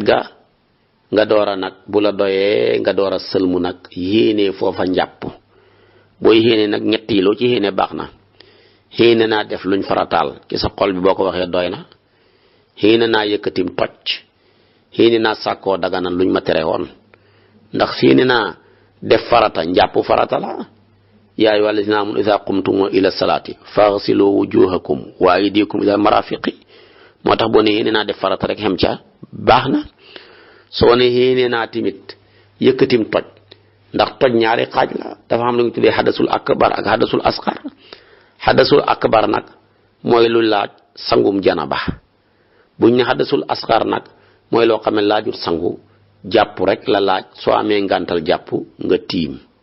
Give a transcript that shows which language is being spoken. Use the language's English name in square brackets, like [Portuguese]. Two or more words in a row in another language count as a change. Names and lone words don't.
[Wolof] ga nga door a nag bu la doyee nga door a sëlmu nag yéene foofa njàpp booy yéene nag ñett yi loo ci yéene baax na yéene naa def luñ farataal ci sa xol bi boo ko waxee doy na yéene naa yëkkatim toj yéene naa sàkkoo dagana luñ ma tere woon ndax yéene naa def farata njàpp farata la [Arabic] يا أيها الذين آمنوا إذا قمتم إلى الصلاة فاغسلوا وجوهكم وأيديكم إلى المرافق [Wolof] moo tax boo ne yéene naa def farata rek xem ca baax na soo ne yéene naa timit yëkkatim toj ndax toj ñaari xaaj la dafa xam lu ñu tuddee [Arabic] الحدث الأكبر [Wolof] ak [Arabic] الحدث الأصغر الحدث الأكبر [Wolof] nag mooy lu laaj sangum janaba buñ ne [Arabic] الحدث الأصغر [Wolof] nag mooy loo xam ne laajut sangu jàpp rek la laaj soo amee ngantal jàpp nga tiim